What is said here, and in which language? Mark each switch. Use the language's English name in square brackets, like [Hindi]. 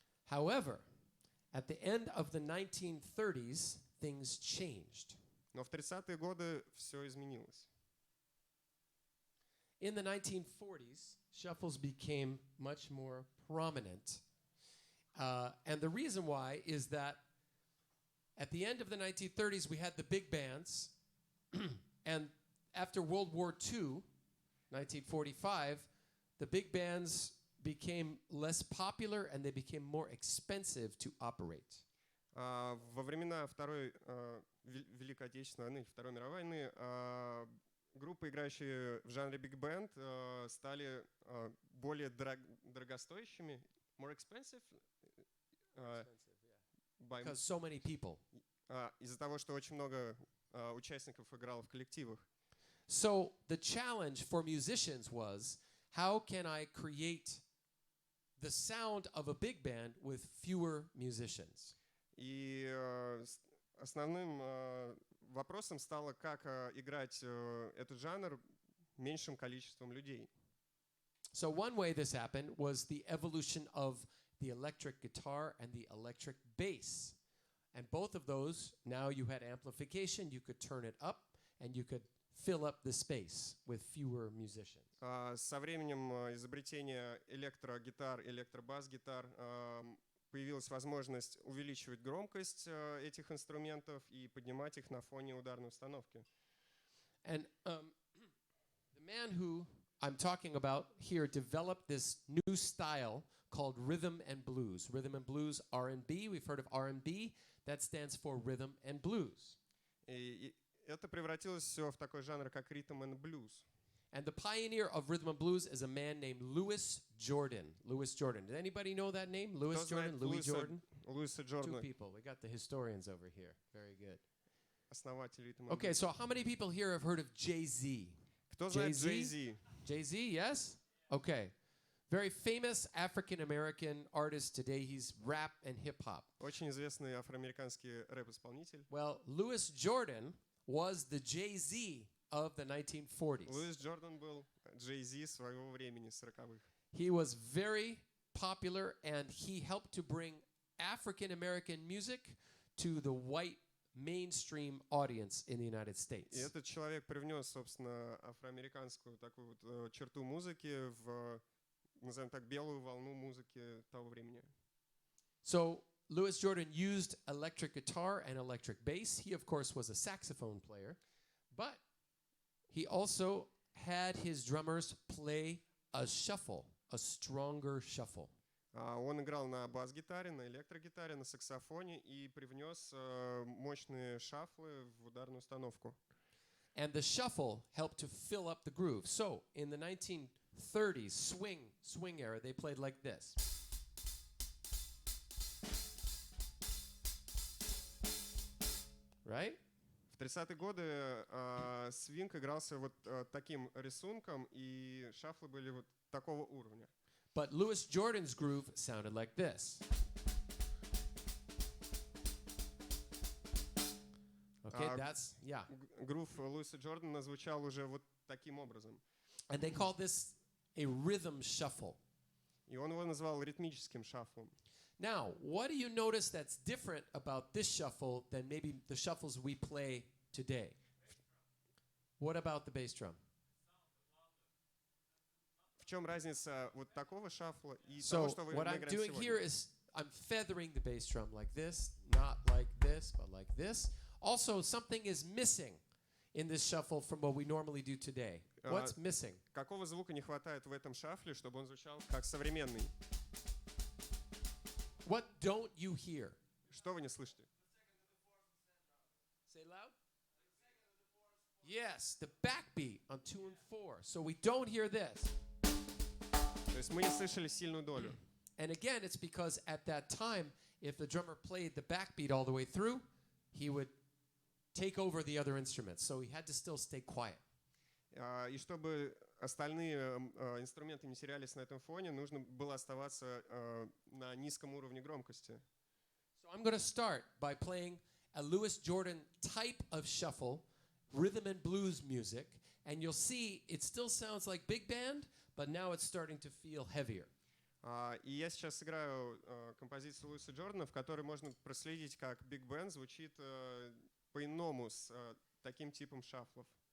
[English] However, at the end of the 1930s, things changed. [Russian] Но в 30-е годы все изменилось. [English] In the 1940s, shuffles became much more prominent. And the reason why is that at the end of the 1930s, we had the big bands. And after World War II, 1945, the big bands became less popular and they became more expensive to operate. [Russian] Во времена Второй Великой Отечественной войны, Второй мировой войны, группы, играющие в жанре биг-бенд, стали более дорогостоящими, [English] more expensive, Because so many people. [Russian] Из-за того, что очень много участников играло в коллективах. [English] So the challenge for musicians was, how can I create the sound of a big band with fewer musicians? [Russian] И основным вопросом стало, как играть этот жанр меньшим количеством людей. [English] So one way this happened was the evolution of the electric guitar and the electric bass. And both of those, now you had amplification, you could turn it up, and you could fill up the space with fewer musicians. [Russian] Со временем изобретения электрогитар, электробас-гитар появилась возможность увеличивать громкость этих инструментов и поднимать их на фоне ударной установки. [English] And the man who I'm talking about here developed this new style called rhythm and blues. Rhythm and blues, R&B. We've heard of R&B. That stands for rhythm and blues. [Russian] И это превратилось все в такой жанр, как ритм and blues. [English] And the pioneer of rhythm and blues is a man named Louis Jordan. Louis Jordan. Did anybody know that name? Louis Jordan, Louis Jordan? [Russian] Луиса [English] Two [Russian] Джордана, [English] people. We got the historians over here. Very good. [Russian] основатель ритм and [English] Okay, blues. so how many people here have heard of Jay-Z? [Russian] Кто знает [English] Jay-Z? Jay-Z? Jay-Z, yes? Okay. Very famous African-American artist today. He's rap and hip-hop. [Russian] Очень известный афроамериканский рэп-исполнитель. [English] Well, Louis Jordan was the Jay-Z of the 1940s. [Russian] Луис Джордан был Jay-Z своего времени, 40-х. [English] He was very popular and he helped to bring African-American music to the white mainstream audience in the United [Russian] И [English] States. [Russian] этот человек привнес, собственно, афроамериканскую такую вот черту музыки в, назовем так, белую волну музыки того времени. [English] So Louis Jordan used electric guitar and electric bass. He, of course, was a saxophone player, but he also had his drummers play a shuffle, a stronger shuffle. [Russian] Он играл на бас-гитаре, на электрогитаре, на саксофоне и привнес мощные шафлы в ударную установку. [English] And the shuffle helped to fill up the groove. So in the 1930s swing era, they played like this. Right? [Russian] В 30-е годы свинг игрался вот таким рисунком, и шафлы были вот такого уровня. [English] But Louis Jordan's groove sounded like this. Okay, that's, yeah. [Russian] Грув Луиса Джордана звучал уже вот таким образом. [English] And they call this a rhythm shuffle. [Russian] И он его назвал ритмическим шафлом. [English] Now, what do you notice that's different about this shuffle than maybe the shuffles we play today? What about the bass drum? [Russian] В чем разница вот такого шафла и того, [English] So [Russian] что мы [English] what I'm [Russian] играем [English] doing [Russian] сегодня? [English] here is I'm feathering the bass drum like this, not like this, but like this. Also, something is missing in this shuffle from what we normally do today. What's missing? [Russian] Какого звука не хватает в этом шафле, чтобы он звучал как современный? [English] What don't you hear? [Russian] Что вы не слышите? [English] Say loud. Yes, the backbeat on 2 and 4. So we don't hear this. [Russian] То есть мы не слышали сильную долю. [English] And again, it's because at that time, if the drummer played the backbeat all the way through, he would take over the other instruments. So he had to still stay quiet. [Russian] И чтобы остальные инструменты не терялись на этом фоне, нужно было оставаться на низком уровне громкости. [English] So I'm going to start by playing a Louis Jordan type of shuffle, rhythm and blues music, and you'll see it still sounds like big band, but now it's starting to feel heavier. [Russian] И я сейчас сыграю композицию Луиса Джордана, в которой можно проследить, как Big Band звучит по-иному с таким типом шафлов.